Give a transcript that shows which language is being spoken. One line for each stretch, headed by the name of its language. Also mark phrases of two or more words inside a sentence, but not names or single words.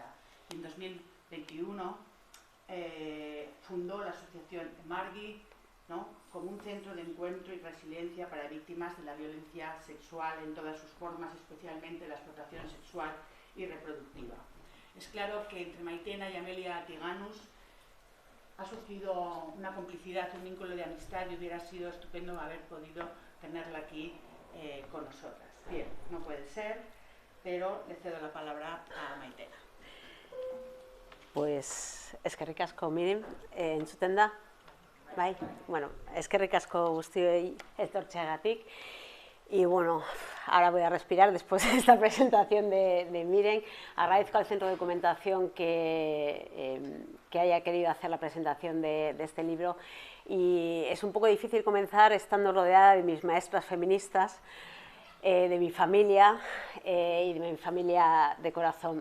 Spanish: En 2021 fundó la asociación Emargi, ¿no?, como un centro de encuentro y resiliencia para víctimas de la violencia sexual en todas sus formas, especialmente la explotación sexual y reproductiva. Es claro que entre Maitena y Amelia Tiganus ha surgido una complicidad, un vínculo de amistad y hubiera sido estupendo haber podido tenerla aquí con nosotras. Bien, no puede ser, pero le cedo la palabra a Maitena.
Basque: Pues eskerrik asko, Miren, entzuten da? Bai, bueno, eskerrik asko guztioi etortzeagatik.
Spanish: Y bueno, ahora voy a respirar después de esta presentación de Miren. Agradezco al Centro de Documentación que haya querido hacer la presentación de este libro. Y es un poco difícil comenzar estando rodeada de mis maestras feministas, de mi familia y de mi familia de corazón.